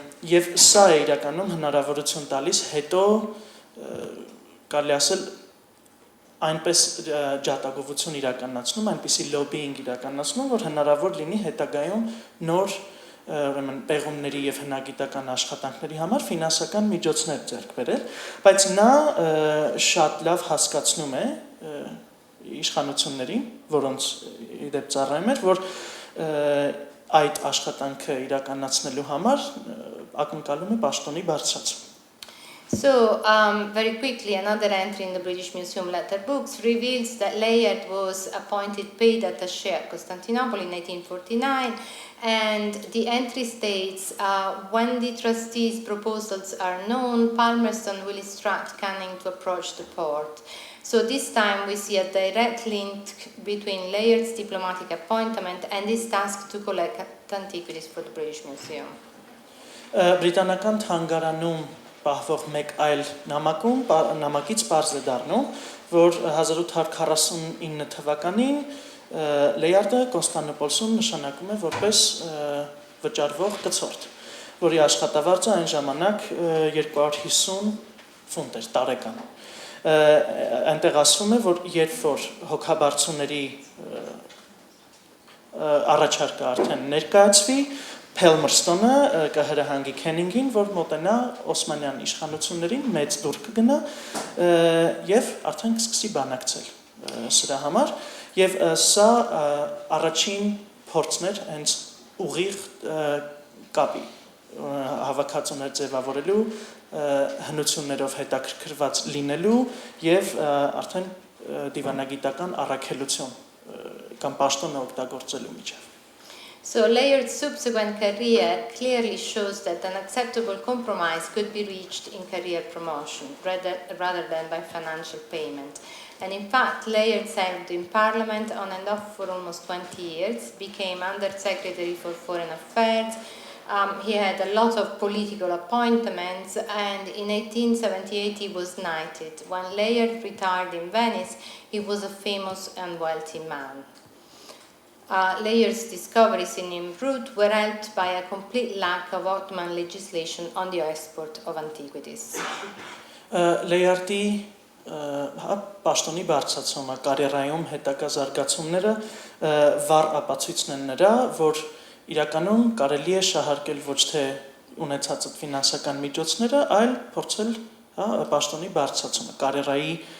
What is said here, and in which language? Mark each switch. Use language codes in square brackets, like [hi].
[hy] Եվ սա է իրականում հնարավորություն տալիս հետո կարելի ասել այնպես ջատագովություն իրականացնում, այնպիսի լոբիինգ իրականացնում, որ հնարավոր լինի հետագայում նոր ուրեմն պեղումների եւ հնագիտական աշխատանքների համար ֆինանսական միջոցներ ձեռք բերել, բայց նա շատ լավ հասկացնում է իշխանություններին, որոնց իդեպ ծառայում էր, որ այդ աշխատանքը իրականացնելու համար ակնկալում է պաշտոնի բարձրացում։ [en] So, very quickly, another entry in the British Museum letter books reveals that Layard was appointed paid attaché at Constantinople in 1849, and the entry states, when the trustees' proposals are known, Palmerston will instruct Canning to approach the port. So this time we see a direct link between Layard's diplomatic appointment and his task to collect antiquities for the British Museum. [hy] Բրիտանական թանգարանում պահվող մեկ այլ նամակից պարզ է դառնում, որ 1849 թվականին Լեյարդը Կոնստանդնուպոլսում նշանակում է որպես վճարվող կցորդ, որի աշխատավարձը այն ժամանակ 250 ֆունտ էր տարեկան։ Այնտեղ ասվում է, որ երբ որ հոգաբարձուների առաջարկը արդեն ներկայացվի, Palmerstone կհրահանգի Քենինգին, որ մոտենա Օսմանյան իշխանություններին, մեծ դուր կգնա եւ արդեն կսկսի բանակցել սրա համար եւ սա առաջին փորձն էր հենց ուղիղ կապի հավաքածուներ ձևավորելու, հնություններով հետաքրքրված լինելու եւ արդեն դիվանագիտական առաքելություն կամ պաշտոնը օգտագործելու միջև։ [en] So Layard's subsequent career clearly shows that an acceptable compromise could be reached in career promotion rather than by financial payment. And in fact, Layard served in Parliament on and off for almost 20 years, became Under-Secretary for Foreign Affairs. He had a lot of political appointments, and in 1878 he was knighted. When Layard retired in Venice, he was a famous and wealthy man. Layard's discoveries in Nimrud were helped by a complete lack of Ottoman legislation on the export of antiquities. [hy] Layardի պաշտոնի բարձրացումը կարիերայում հետագա զարգացումները վառ ապացույցն են նրա, որ իրականում կարելի է շահարկել ոչ թե ունեցած ֆինանսական միջոցները, այլ փորձել պաշտոնի բարձրացումը կարիերայի